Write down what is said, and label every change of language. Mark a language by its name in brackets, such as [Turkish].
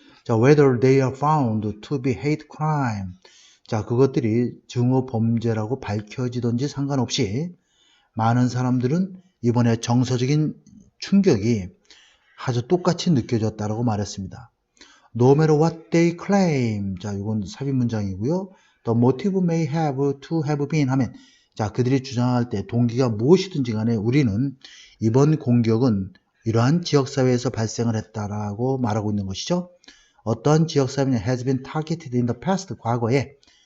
[English] whether they are found to be hate crime. [Korean] 그것들이 증오 범죄라고 밝혀지든지 상관없이 많은 사람들은 이번에 정서적인 충격이 아주 똑같이 느껴졌다라고 말했습니다. [English] No matter what they claim. [Korean] 이건 삽입 문장이고요. [English] The motive may have to have been [Korean] 하면 그들이 주장할 때 동기가 무엇이든지 간에 우리는 이번 공격은 이러한 지역사회에서 발생을 했다라고 말하고 있는 것이죠. 어떤 지역사회는 [English] has been targeted in the past. [Korean] 과거에